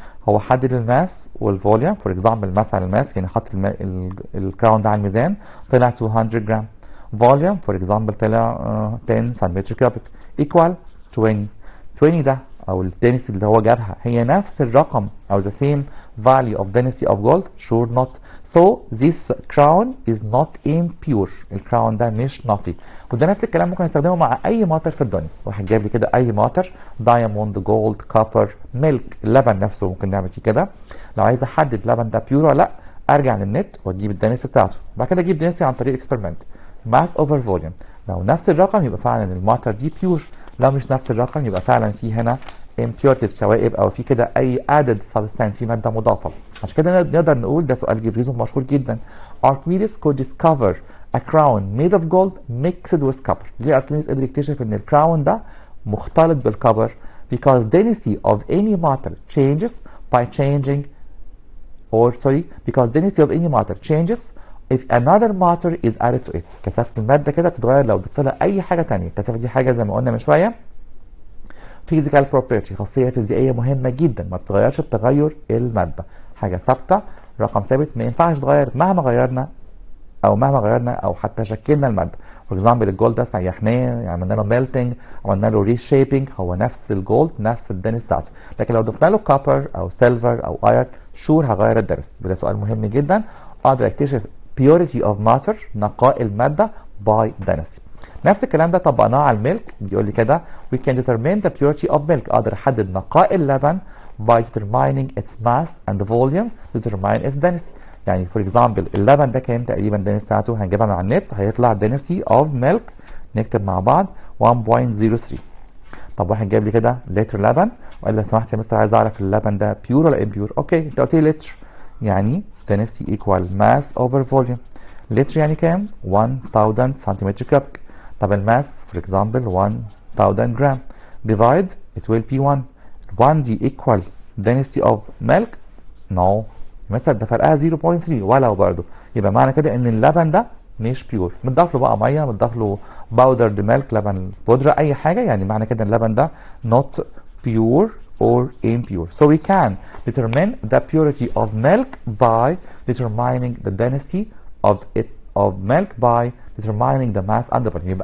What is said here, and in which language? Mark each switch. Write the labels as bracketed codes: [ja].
[ar] هو حدد الماس والفوليوم، فور اكزامبل مثلا الماس يعني حط الكراون ده على الميزان طلع 200 جرام. فوليوم فور اكزامبل طلع 10 سنتيمتر كيوبيك ايكوال 20. 20 ده او الدنسيتي اللي هو جابها هي نفس الرقم او [en] the same value of density of gold؟ sure not. so this crown is not impure. [ar] الكراون ده مش نقي. وده نفس الكلام ممكن نستخدمه مع اي ماتر في الدنيا. واحد جاب لي كده اي ماتر، دايموند، جولد، كوبر، ميلك، اللبن نفسه ممكن نعمل فيه كده. لو عايز احدد اللبن ده بيور ولا لا، ارجع للنت واجيب الدنسيتي بتاعته، بعد كده اجيب دنسيتي عن طريق اكسبيرمنت، ماس اوفر فوليوم. لو نفس الرقم يبقى فعلا الماتر دي بيور، لو مش نفس الرقم يبقى فعلا في هنا impurities، شوائب، او في كده اي [en] added substance، [ar] في ماده مضافه. عشان كده نقدر نقول ده سؤال جبريزون مشهور جدا. [en] Archimedes could discover a crown made of gold mixed with copper. [ar] ليه Archimedes قدر يكتشف ان الكراون ده مختلط بالكبر؟ [en] because density of any matter changes by changing because density of any matter changes if another matter is added to it. [ar] كثافة المادة كده بتتغير لو ضفت لها أي حاجة تانية. الكثافة دي حاجة زي ما قلنا من شوية [en] physical property، [ar] خاصية فيزيائية مهمة جدا ما بتتغيرش بتغير المادة، حاجة ثابتة، رقم ثابت ما ينفعش يتغير مهما غيرنا أو حتى شكلنا المادة. فور اكزامبل الجولد ده سيحناه، عملنا له ميلتنج، عملنا له ريشيبنج، هو نفس الجولد نفس الدنس بتاعته. لكن لو ضفنا له كوبر أو سيلفر أو ايرون شور هغير الدنس. ده سؤال مهم جدا. أقدر أكتشف [en] purity of matter، [ar] نقاء المادة [en] by density. [ar] نفس الكلام ده طبقناه على الميلك. بيقول لي كده [en] we can determine the purity of milk. [ar] اقدر احدد نقاء اللبن [en] by determining its mass and volume to determine its density. [ar] يعني فور اكزامبل اللبن ده كام تقريبا الدنس بتاعته؟ هنجيبها من على النت، هيطلع [en] density of milk، [ar] نكتب مع بعض 1.03. طب واحد جاب لي كده لتر لبن وقال لي لو سمحت يا مستر عايز اعرف اللبن ده بيور ولا امبيور. اوكي انت قلت لي لتر، يعني density equal mass over volume. لتر يعني كام؟ 1000 سنتيمتر كوبيك. طب الماس فور اكزامبل 1000 جرام، ديفايد it will be 1. 1 دي [en] equal density of milk؟ [ar] no مثلا ده فرقها 0.3 ولو برضه، يبقى معنى كده ان اللبن ده مش بيور. متضاف له بقى ميه، متضاف له باودرد ميلك، لبن بودره، اي حاجه، يعني معنى كده اللبن ده [en] not pure or impure. So we can determine the purity of milk by determining the density of milk by determining the mass and the volume.